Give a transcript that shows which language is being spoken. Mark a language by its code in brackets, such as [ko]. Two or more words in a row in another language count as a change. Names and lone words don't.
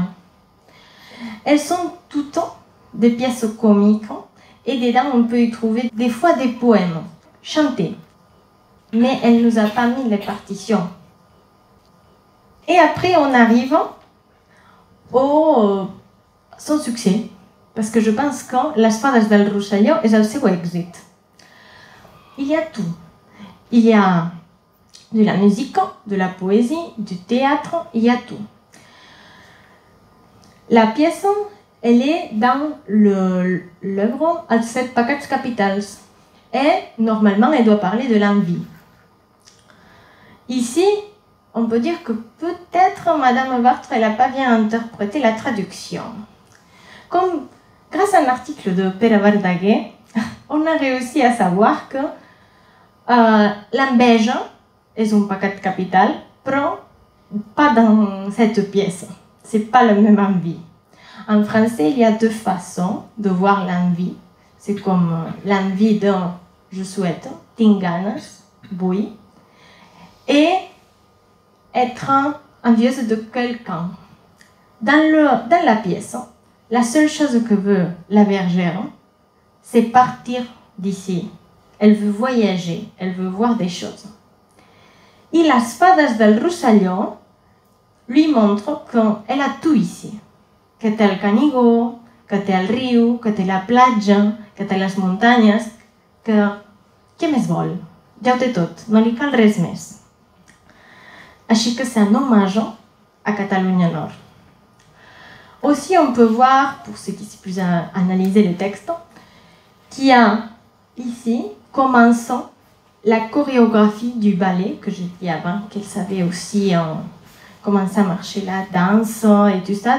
[fr] Elles sont toutes des pièces comiques et dedans on peut y trouver des fois des poèmes chantés. Mais elle nous a pas mis les partitions. Et après on arrive au son succès, parce que je pense que Las Fades del Rosselló est [ca] el seu èxit. [fr] Il y a tout. Il y a de la musique, de la poésie, du théâtre, il y a tout. La pièce, elle est dans l'œuvre Els 7 pecats capitals. Et normalement, elle doit parler de l'envie. Ici, on peut dire que peut-être Madame Bartre, elle n'a pas bien interprété la traduction. Comme grâce à un article de Pere Verdaguer, on a réussi à savoir que l'enveja est [ca] un pecat capital, però [fr] pas dans cette pièce. C'est pas la même envie. En français, il y a 2 façons de voir l'envie. C'est comme l'envie de je souhaite, [ca] tinc ganes, vull, [fr] et être envieuse de quelqu'un. Dans la pièce, la seule chose que veut la bergère, c'est partir d'ici. Elle veut voyager, elle veut voir des choses. Et Las Fades del Rosselló lui montre qu'elle a tout ici. [ca] Que té el Canigó, que té el riu, que té la platja, que té les muntanyes, que... Què més vol? Ja ho té tot, no li cal res més. Així que [fr] c'est un hommage à Catalunya Nord. Aussi, on peut voir, pour ceux qui sont plus à analyser le texte, qu'il y a ici, commençant la chorégraphie du ballet, que j'ai dit avant, qu'elle savait aussi comment ça marchait la danse et tout ça.